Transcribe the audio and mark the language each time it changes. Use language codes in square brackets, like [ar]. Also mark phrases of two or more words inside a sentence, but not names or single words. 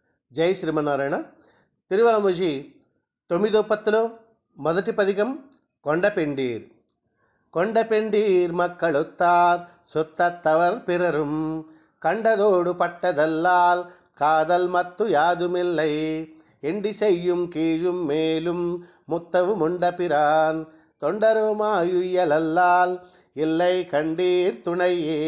[te] జై శ్రీమన్నారాయణ. తిరువాముజి 9వ పత్తులో మొదటి పదికం కొండపెండీర్. [ta] கொண்டபெண்டீர் மக்களுத்தார் சொத்தத்தவர் பிறரும் கண்டதோடு பட்டதல்லால் காதல் மத்து யாதுமில்லை எண்டி செய்யும் கீழும் மேலும் முத்தவு முண்டபிரான் தொண்டருமாயுயலல்லால் இல்லை கண்டீர் துணையே.